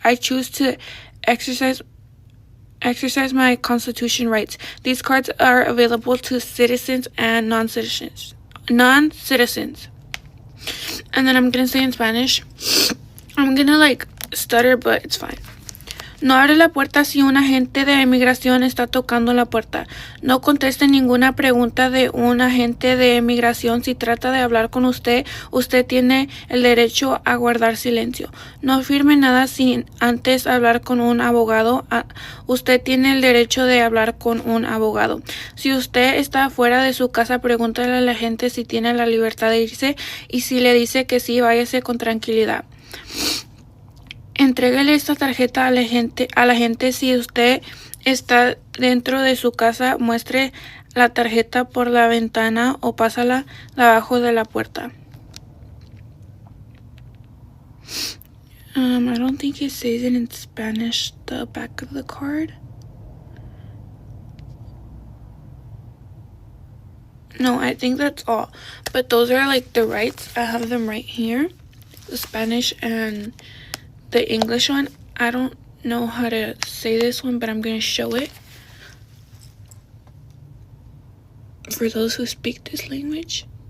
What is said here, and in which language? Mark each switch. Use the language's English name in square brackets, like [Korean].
[English] I choose to exercise my Constitution rights. These cards are available to citizens and non-citizens. And then I'm gonna say in Spanish. I'm gonna stutter, but it's fine. [Spanish] No abre la puerta si un agente de inmigración está tocando la puerta. No conteste ninguna pregunta de un agente de inmigración. Si trata de hablar con usted, usted tiene el derecho a guardar silencio. No firme nada sin antes hablar con un abogado. Usted tiene el derecho de hablar con un abogado. Si usted está fuera de su casa, pregúntale a la gente si tiene la libertad de irse, y si le dice que sí, váyase con tranquilidad. Entrégale esta tarjeta a la gente. Si usted está dentro de su casa, muestre la tarjeta por la ventana o pásala debajo de la puerta. [English] I don't think it says it in Spanish, the back of the card. No, I think that's all. But those are the rights. I have them right here. The Spanish and the English one. I don't know how to say this one, but I'm going to show it for those who speak this language.